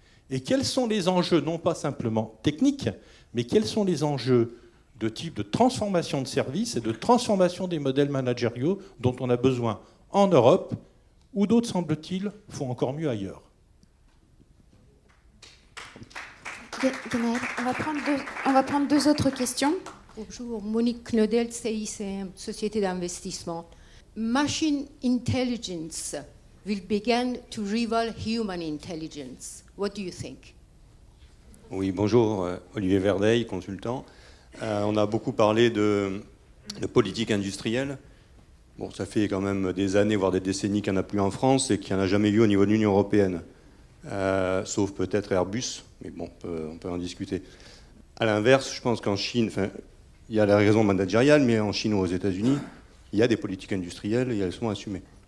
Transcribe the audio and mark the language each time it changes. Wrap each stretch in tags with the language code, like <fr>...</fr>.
<fr>Et quels sont les enjeux, non pas simplement techniques, mais quels sont les enjeux de type de transformation de services et de transformation des modèles managériaux dont on a besoin en Europe, ou d'autres, semble-t-il, font encore mieux ailleurs? Guénaël, on va prendre deux autres questions. Bonjour, Monique Knodel, CICM, Société d'investissement.</fr> <en>Machine intelligence will begin to rival human intelligence. What do you think?</en> <fr>Oui, bonjour, Olivier Verdeil, consultant. On a beaucoup parlé de politique industrielle. Bon, ça fait quand même des années, voire des décennies qu'il n'y en a plus en France et qu'il n'y en a jamais eu au niveau de l'Union européenne. Sauf peut-être Airbus, mais bon, on peut en discuter. À l'inverse, je pense qu'en Chine, il y a la raison managériale, mais en Chine ou aux États-Unis, il y a des politiques industrielles et elles sont assumées.</fr>